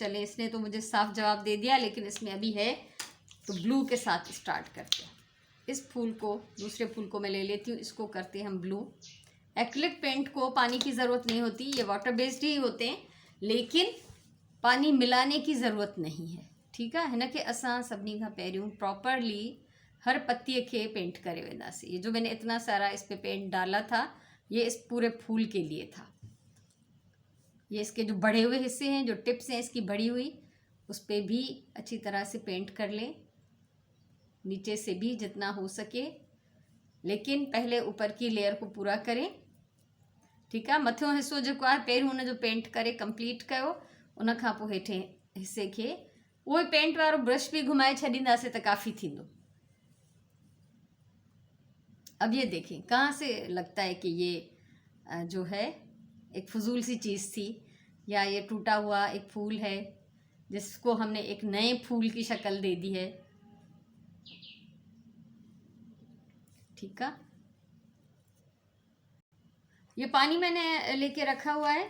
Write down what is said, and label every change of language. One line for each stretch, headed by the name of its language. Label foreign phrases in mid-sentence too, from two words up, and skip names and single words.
Urdu: چلے، اسنے تو مجھے صاف جواب دے دیا، لیکن اسمیں ابھی ہے، تو بلیو کے ساتھ اسٹارٹ کرتے ہیں. اس پھول کو، دوسرے پھول کو میں لے لیتی ہوں، اسکو کرتے ہیں ہم بلیو. ایکریلک پینٹ کو پانی کی ضرورت نہیں ہوتی، یہ
English: water based
Urdu: ہی ہوتے ہیں، لیکن پانی ملانے کی ضرورت نہیں ہے. ٹھیک ہے,
Sindhi: हिन खे असां सभिनी खां पहिरियों प्रॉपरली हर पत्तीअ खे पेंट करे वेंदासीं।
Urdu: یہ جو میں نے اتنا سارا اس پہ پینٹ ڈالا تھا، یہ اس پورے پھول کے لیے تھا. یہ اسکے جو بڑھے ہوئے حصے ہیں، جو ٹپس ہیں اسکی بڑھی ہوئی، اس پر بھی اچھی طرح سے پینٹ کر لیں، نیچے سے بھی جتنا ہو سکے، لیکن پہلے اوپر کی لیئر کو پورا کریں. ٹھیک ہے,
Sindhi: मथियों हिस्सो जेको आहे पहिरियों हुन जो पेंट करे कंप्लीट कयो, उन खां पोइ हेठे हिस्से खे उहो पेंट वारो ब्रश भी घुमाए छॾींदासीं त काफ़ी थींदो।
Urdu: اب یہ دیکھیں، کہاں سے لگتا ہے کہ یہ جو ہے ایک فضول سی چیز تھی، یا یہ ٹوٹا ہوا ایک پھول ہے جسکو ہم نے ایک نئے پھول کی شکل دے دی ہے. ٹھیک ہے، یہ پانی میں نے لیکے رکھا ہوا ہے.